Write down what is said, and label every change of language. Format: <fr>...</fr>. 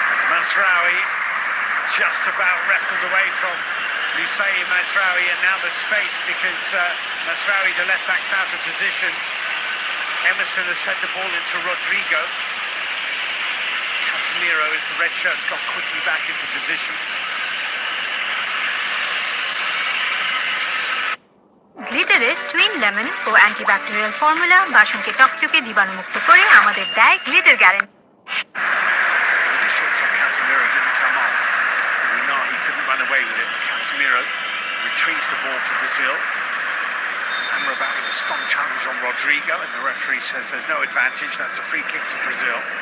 <en>Mazraoui just about wrestled away from Lusay Mazraoui, and now there's space because Mazraoui, the left back's out of position. Emerson has sent the ball into Rodrigo. Casemiro, as the red shirt's got quickly back into position.</en> <bn>গ্লিটারের twin lemon O antibacterial formula বাসনকে চকচকে জীবাণুমুক্ত করে আমাদের দেয় glitter guarantee.</bn> <en>The shot from Casemiro didn't come off. He couldn't run away with it. Casemiro retrieves the ball for Brazil. Amrabat with a strong challenge on Rodrigo, and the referee says there's no advantage. That's a free kick to Brazil.</en>